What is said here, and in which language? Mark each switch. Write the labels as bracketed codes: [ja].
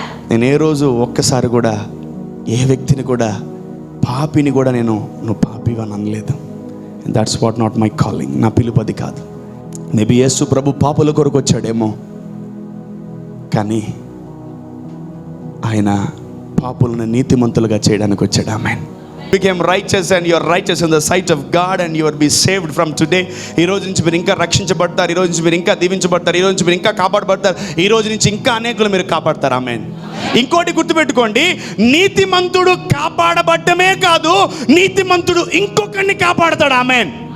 [te] నేను ఏ రోజు ఒక్కసారి కూడా ఏ వ్యక్తిని కూడా పాపిని కూడా నేను నువ్వు పాపిగా అనలేదు. [en] That's what not my calling. [te] నా పిలుపు అది కాదు. మేబీ యేసు ప్రభు పాపుల కొరకు వచ్చాడేమో, కానీ ఆయన పాపులను నీతిమంతులుగా చేయడానికి వచ్చాడు. ఆమేన్. [en] Became righteous and you are righteous in the sight of God and you will be saved from today. [te] ఈ రోజు నుంచి మీరు ఇంకా రక్షించబడతారు, ఈ రోజు నుంచి మీరు ఇంకా దీవించబడతారు, ఈ రోజు నుంచి మీరు ఇంకా కాపాడబడతారు, ఈ రోజు నుంచి ఇంకా అనేకులు మీరు కాపాడతారు. ఆమేన్. ఇంకోటి గుర్తుపెట్టుకోండి, నీతిమంతుడు కాపాడబడ్డమే కాదు, నీతిమంతుడు ఇంకొకరిని కాపాడతాడు. ఆమేన్.